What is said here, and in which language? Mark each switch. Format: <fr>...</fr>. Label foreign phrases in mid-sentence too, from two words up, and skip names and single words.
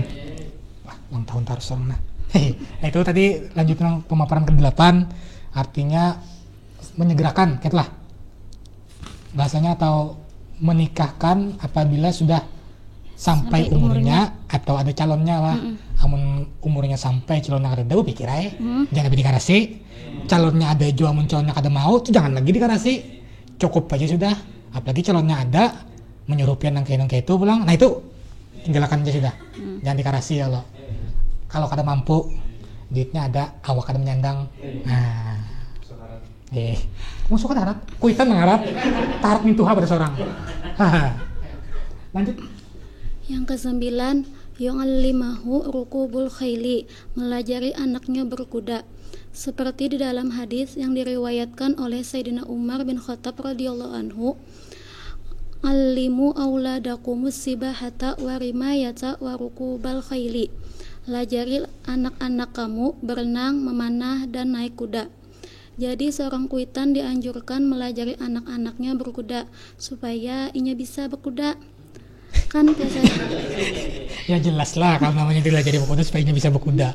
<id>Wah, ulang tahun taruh nah. Nah itu tadi lanjutan pemaparan ke-8 artinya menyegerakan, lah bahasanya, atau menikahkan apabila sudah sampai umurnya atau ada calonnya lah.</id> <bjn>Amun umurnya sampai calonnya kada tahu pikir aja, jangan lebih dikarasi. Calonnya ada jual calonnya kada mau, tuh jangan lagi dikarasi, cukup aja sudah. Apalagi calonnya ada menyuruhkan nangke itu pulang, nah itu tinggalkan aja sudah, jangan dikarasi ya lo. Kalau kada mampu, duitnya ada, awak kada menyandang. Nah, musuh kada harap, kuitan mengharap, tarap mintuha pada seorang. Lanjut.</bjn> <id>Yang ke-9, yang</id> <ar>علمه ركوب الخيل,</ar> <id>melajari anaknya berkuda. Seperti di dalam hadis yang diriwayatkan oleh Sayyidina Umar bin Khattab</id> <ar>رضي الله عنه, علموا أولادكم السباحة والرماية وركوب الخيل.</ar> <id>Lajari anak-anak kamu berenang, memanah, dan naik kuda.</id> <bjn>Jadi seorang kuitan dianjurkan melajari anak-anaknya berkuda supaya inya bisa berkuda.</bjn> <id>Kan biasanya.</id> <bjn>Ya jelas lah kalau namanya dilajari berkuda supaya inya bisa berkuda.</bjn>